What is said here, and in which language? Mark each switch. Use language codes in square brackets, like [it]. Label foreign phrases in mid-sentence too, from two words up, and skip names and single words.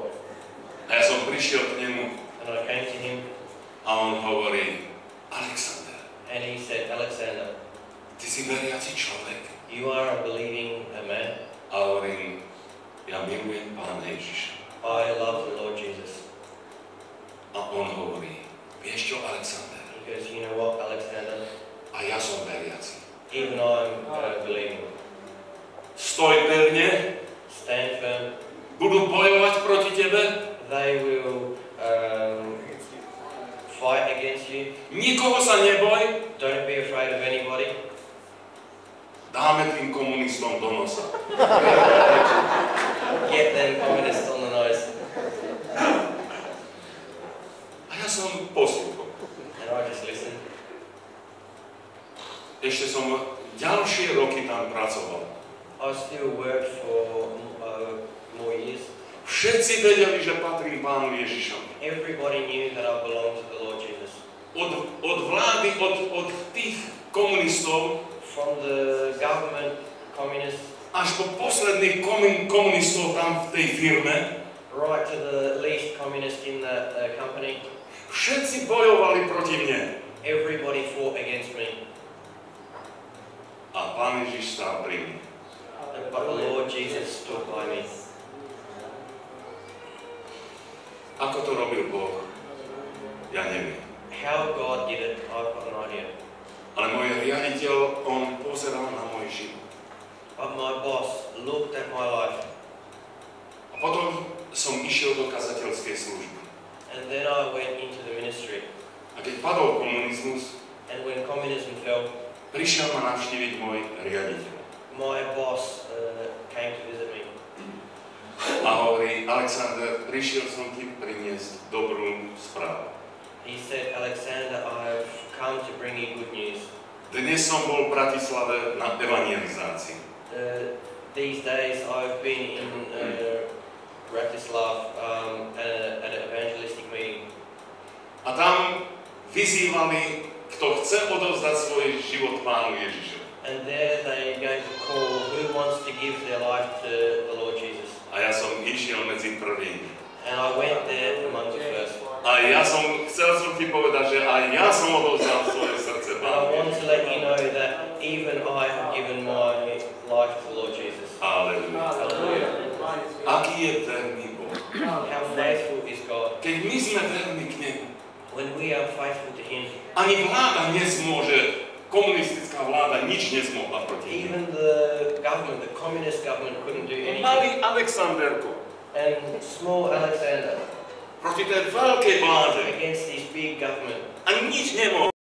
[sk] A ja som prišiel k nemu [en] And I came to him [sk] a on hovorí, Alexander, [en] and he said, Alexander, [sk] ty si veriaci človek. [en] you are a believing man. [sk] A hovorím, ja milujem Pána Ježiša. [en] I love the Lord Jesus. [sk] A on hovorí, vieš čo, Alexander? [en] He goes, you know what, Alexander, [sk] A ja som veriaci. [en] even I'm believing. [sk] Stoj pevne, [en] Stand firm. [sk] budú bojovať proti tebe, [en] They will fight against you. [sk] nikoho sa neboj, [en] Don't be afraid of anybody. [sk] dáme tým komunistom do nosa. [en] Get them communists on the nose. [sk] A ja som poslúchol. [en] And I just listened. [sk] Ešte som ďalšie roky tam pracoval. [en] I still worked for more years. [sk] Všetci vedeli, že patrím Pánu Ježišovi. [en] Everybody knew that I belonged to the Lord Jesus. [sk] Od vlády, od tých komunistov, [en] From the government, communists, [sk] až po posledných komunistov tam v tej firme, [en] right to the least communist in that company, [sk] všetci bojovali proti mne. [en] everybody fought against me. [sk] A Pán Ježiš stál pri mne. [en] But the Lord Jesus stood by me. [sk] Ako to robil Boh? Ja neviem. [en] How God did it, I've got an idea. [sk] Ale môj riaditeľ, on pozeral na môj život. [en] But my boss looked at my life, [sk] A potom som išiel do kazateľskej služby. [en] and then I went into the ministry. [sk] A keď padol komunizmus, [en] And when communism fell, [sk] prišiel ma navštíviť môj riaditeľ. [en] my boss came to visit me. [sk] A hovorí, Alexander, prišiel som ti priniesť dobrú správu. [en] He said, Alexander, I've come to bring you good news. [sk] Dnes som bol v Bratislave na evangelizácii. [en] These days I've been in Bratislav at an evangelistic meeting. [sk] A tam vyzývali, kto chce odovzdať svoj život Pánu Ježišovi. [en] And there they're going to call who wants to give their life to the Lord Jesus. [sk] A ja som išiel medzi prvými. [en] And I went there among the first. [sk] A ja chcel som ti povedať, že aj ja som odovzdal svoje srdce [en] And I [sk] Pánu [en] want to [sk] Ježišovi. [en] let you know that even I have given my life to the Lord Jesus. [sk] Aleluja. [en] Hallelujah. [sk] Aký je verný Boh. [en] How faithful is God. [sk] Keď my sme verní k nemu, [en] When we are faithful to Him, [sk] ani vláda nezmôže, komunistická vláda nič nezmohla proti nemu. [en] even the government, the communist government, couldn't do anything. [sk] Malý Alexanderko [en] And small Alexander [sk] proti tej veľkej vláde [en] against this big government. [sk] a nič nemohol.